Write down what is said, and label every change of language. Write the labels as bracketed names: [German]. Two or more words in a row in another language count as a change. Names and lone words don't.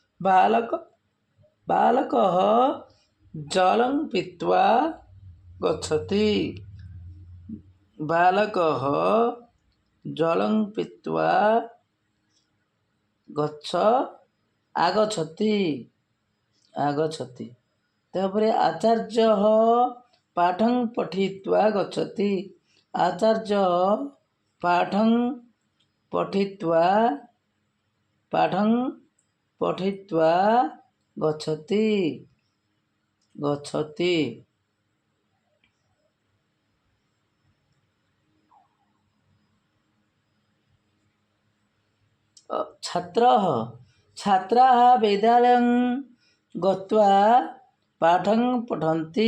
[Sanskrit] ବାଲକः ଜलं ପିତ୍ୱା ଗଚ୍ଛତି, ବାଲକः ଜलं ପିତ୍ୱା ଆଗଚ୍ଛତି। ତାପରେ ଆଚାର୍ଯ୍ୟः ପାଠଂ ପଠିତ୍ୱା ଗଚ୍ଛତି, ଆଚାର୍ଯ୍ୟः ପାଠଂ पठित्वा गच्छति गच्छति। छात्रः छात्राः विद्यालयं गत्वा पाठं पठन्ति।